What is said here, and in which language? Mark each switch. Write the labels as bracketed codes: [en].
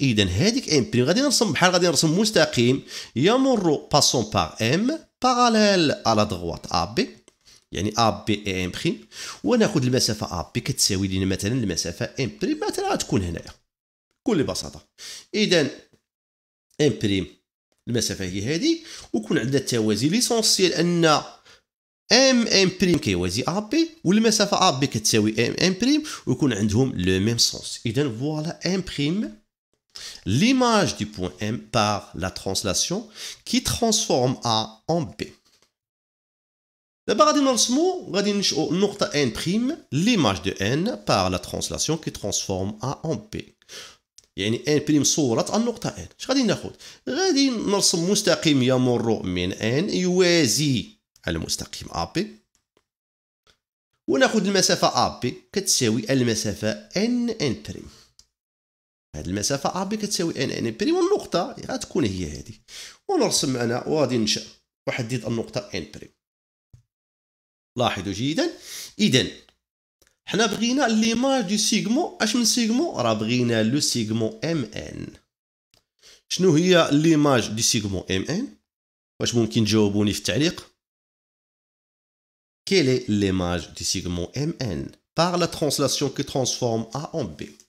[ar] إذا هذيك M بريم غادي نرسم بحال غادي نرسم مستقيم يمر باسون باغ M باراليل à la droite AB يعني AB et M بريم، وناخذ المسافة AB كتساوي لنا مثلا المسافة M بريم مثلا غتكون هنايا بكل بساطة. إذا M بريم المسافة هي هذه، ويكون عندنا التوازي ليسونسيال أن M بريم كيوازي AB والمسافة AB كتساوي M بريم ويكون عندهم لو ميم سونس. [fr] إذا فوالا M بريم l'image du point M par la translation qui transforme A en B. [ar] دابا غادي نرسمو غادي ننشئو النقطة N بريم [fr] l'image de N par la translation qui transforme A en B. [ar] يعني N بريم صورة النقطة N. اش غادي ناخد؟ غادي نرسم مستقيم يمر من N يوازي المستقيم AB وناخد المسافة AB كتساوي المسافة N بريم. هاد المسافة AB كتساوي N بريم والنقطة غتكون هي هذه. ونرسم أنا وغادي ننشأ وحدد النقطة N بريم. لاحظوا جيدا. إذا حنا بغينا ليماج دو سيغمون. اش من سيغمون؟ راه بغينا لو سيغمون MN. شنو هي ليماج دو سيغمون MN؟ واش ممكن تجاوبوني في التعليق؟ [fr] Quelle est l'image du segment MN par la translation qui transforme A en B?